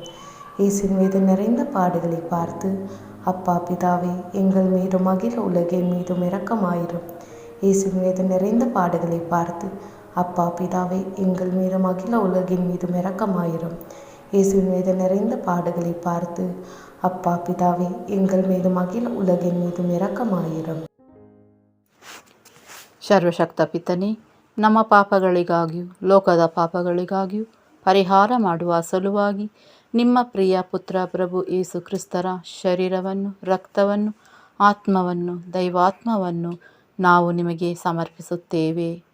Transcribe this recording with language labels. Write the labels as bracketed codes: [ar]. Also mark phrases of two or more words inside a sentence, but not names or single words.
[ta] இயேசுவின் மீது நிறைந்த பாடுகளை பார்த்து, அப்பா பிதாவே, எங்கள் மீதும் அகில உலகின் மீதும் இரக்கமாயிரும். இயேசுவின் மீது நிறைந்த பாடுகளை பார்த்து, அப்பா பிதாவே, எங்கள் மீதும் அகில உலகின் மீதும் இரக்கமாயிரும். இயேசுவின் மீது நிறைந்த பாடுகளை பார்த்து, அப்பா பிதாவே, எங்கள் மீதும் அகில உலகின் மீதும் இரக்கமாயிரும். [kn] ಸರ್ವಶಕ್ತ ಪಿತನೇ, ನಮ್ಮ ಪಾಪಗಳಿಗಾಗಿಯೂ ಲೋಕದ ಪಾಪಗಳಿಗಾಗಿಯೂ ಪರಿಹಾರ ಮಾಡುವ ಸಲುವಾಗಿ ನಿಮ್ಮ ಪ್ರಿಯ ಪುತ್ರ ಪ್ರಭು ಯೇಸು ಕ್ರಿಸ್ತರ ಶರೀರವನ್ನು, ರಕ್ತವನ್ನು, ಆತ್ಮವನ್ನು, ದೈವಾತ್ಮವನ್ನು ನಾವು ನಿಮಗೆ ಸಮರ್ಪಿಸುತ್ತೇವೆ.